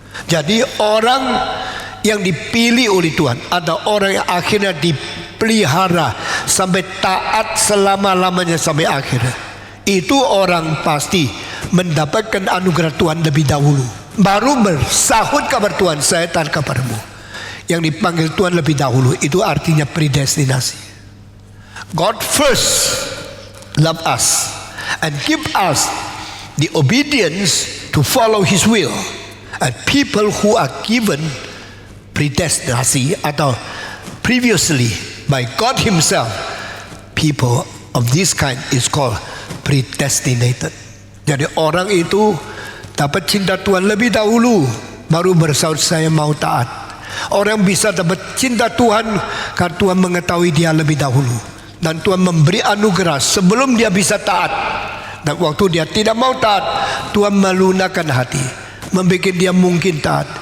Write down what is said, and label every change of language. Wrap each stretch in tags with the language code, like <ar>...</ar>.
<id>Jadi orang yang dipilih oleh Tuhan ada orang yang akhirnya dipelihara sampai taat selama-lamanya sampai akhir. Itu orang pasti mendapatkan anugerah Tuhan lebih dahulu, baru bersahut kabar Tuhan, saya taat kepadamu. Yang dipanggil Tuhan lebih dahulu, itu artinya predestinasi.</id> <en>God first love us and give us the obedience to follow His will. And people who are given</en> <id>predestinasi atau</id> <en>previously by God Himself, people of this kind is called predestinated.</en> <id>Jadi orang itu dapat cinta Tuhan lebih dahulu, baru bersahut saya mau taat. Orang bisa dapat cinta Tuhan karena Tuhan mengetahui dia lebih dahulu, dan Tuhan memberi anugerah sebelum dia bisa taat. Dan waktu dia tidak mau taat, Tuhan melunakkan hati, membuat dia mungkin taat.</id>